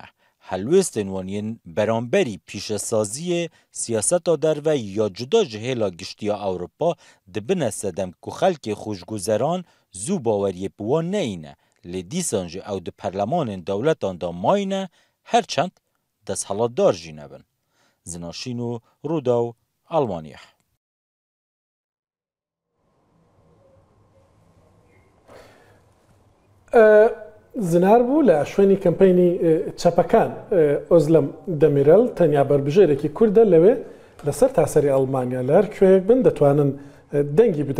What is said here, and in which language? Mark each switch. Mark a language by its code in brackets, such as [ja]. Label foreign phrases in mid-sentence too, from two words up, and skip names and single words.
[ku] Helwestên wan yên beramberî pîşesaziyê siyaseta derve ya cuda ji hêla giştiya Ewropa dibine sedem ku xelkê xweşguzeran zû baweriyê bi wan neîne. Lê dîsan jî ew di perlemanên dewletan da mayne herçend desthilatdar jî nebin. Zinaşîn û Rûdaw, Almanya. [ckb] زنار بوو لە شوێنی کەمپینی چەپەکان ئۆزلەم دەمیرەل تەنیا بەربژێرێکی کووردە لەوێ لەسەر تاسەری ئەڵمانیا لە هەر کوێیەک بن دەتوانن دەنگی بدەنێ.